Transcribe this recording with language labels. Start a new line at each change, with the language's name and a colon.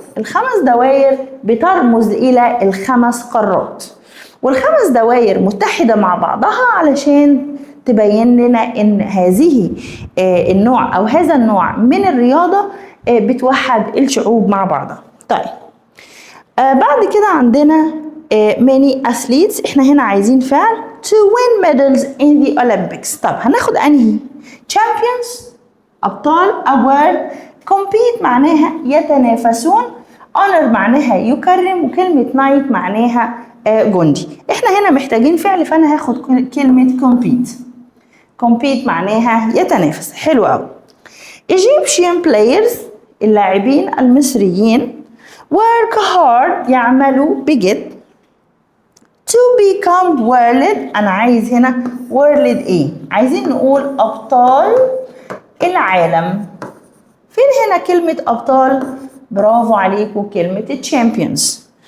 Arabic: ال5 دوائر بترمز إلى ال5 قارات، وال5 دوائر متحدة مع بعضها علشان تبين لنا إن هذه النوع أو هذا النوع من الرياضة بتوحد الشعوب مع بعضها. طيب بعد كده عندنا
English: many athletes.
Arabic: احنا هنا عايزين فعل
English: to win medals in the Olympics.
Arabic: طب هناخد انهي؟ champions ابطال، award compete معناها يتنافسون، honor معناها يكرم، وكلمة knight معناها جندي. احنا هنا محتاجين فعل، فانا هاخد كلمة compete معناها يتنافس. حلو قوي.
English: Egyptian players
Arabic: اللاعبين المصريين
English: work hard
Arabic: يعملوا بجد
English: to become world.
Arabic: أنا عايز هنا world إيه؟ عايزين نقول أبطال العالم. فين هنا كلمة أبطال؟ برافو عليكم، كلمة champions.